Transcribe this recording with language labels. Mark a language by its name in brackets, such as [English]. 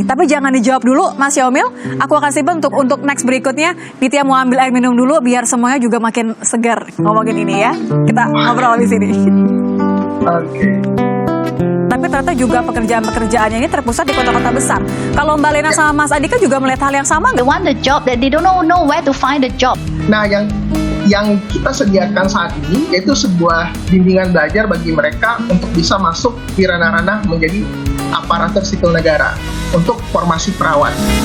[Indonesian] Tapi jangan dijawab dulu Mas Yaumil. Aku akan simpan untuk next berikutnya. Nitya mau ambil air minum dulu biar semuanya juga makin segar ngomongin ini ya. Kita ngobrol di sini. Oke. Tapi ternyata juga pekerjaan-pekerjaannya ini terpusat di kota-kota besar. Kalau Mbak Lena sama Mas Andika juga melihat hal yang sama [English] They want the job that they don't know where to find the job. [Indonesian] Nah, yang kita sediakan saat ini yaitu sebuah bimbingan belajar bagi mereka untuk bisa masuk di ranah-ranah menjadi aparatur sipil negara untuk formasi perawat.